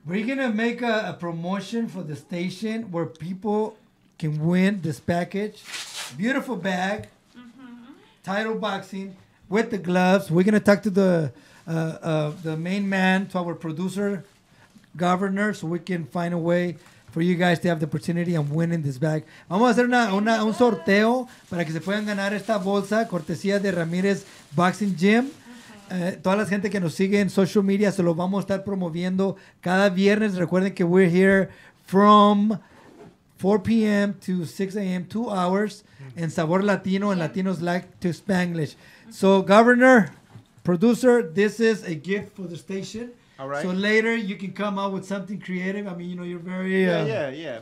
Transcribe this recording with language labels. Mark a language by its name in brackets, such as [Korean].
[English] We're going to make a promotion for the station where people can win this package. Beautiful bag. Title boxing with the gloves. We're going to talk to the main man, to our producer, Governor, so we can find a way for you guys to have the opportunity of winning this bag. [Spanish] Vamos a hacer un sorteo para que se puedan ganar esta bolsa, cortesía de Ramírez Boxing Gym. Toda la gente que nos sigue en social media se lo vamos a estar promoviendo cada viernes. Recuerden que [English] we're here from 4 p.m. to 6 a.m., 2 hours, en Sabor Latino, and Latinos like to Spanglish. So, Governor, producer, this is a gift for the station. All right. So later you can come out with something creative. I mean, you're very... Yeah.